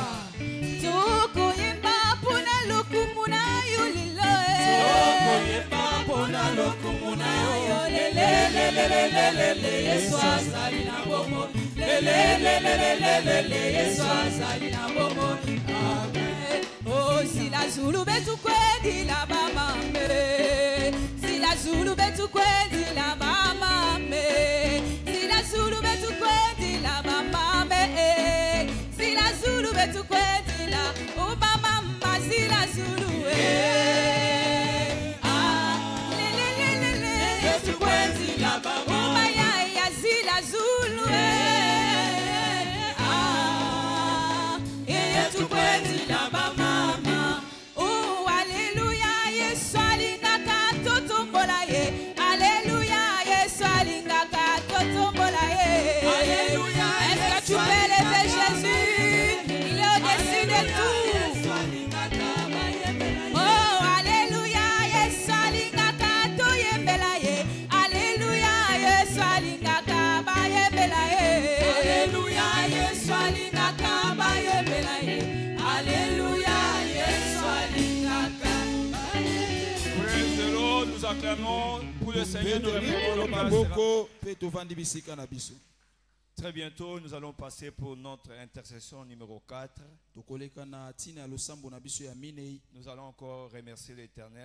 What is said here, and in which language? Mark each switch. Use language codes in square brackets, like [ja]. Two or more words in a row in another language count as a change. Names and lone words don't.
[ln] Toko yemba pona lokumuna yulilo. Toko yemba pona lokumuna yulilo. Yesu azali na bomoi. Yesu azali na bomoi. Amen. [kg] Oh, si la Zulu betu kwendi la mama me. Si la Zulu betu kwendi la mama me. Si la Zulu betu kwendi la mama me. Si la Zulu betu kwendi la oh mama ma si la Zulu ah le betu kwendi la mama oh maya ya si la Zulu ah betu kwendi la mama. [fr] Tu peux lever Jésus, il est au-dessus de tout. Oh, alléluia, [ln] Yesu alingaka toyembelaye. Alléluia, Yesu alingaka bayembelaye. Alléluia, Yesu alingaka bayembelaye. Alléluia, Yesu alingaka. [en] Praise the Lord, [fr] nous acclamons pour le Seigneur. Très bientôt, nous allons passer pour notre intercession numéro 4. Nous allons encore remercier l'Éternel.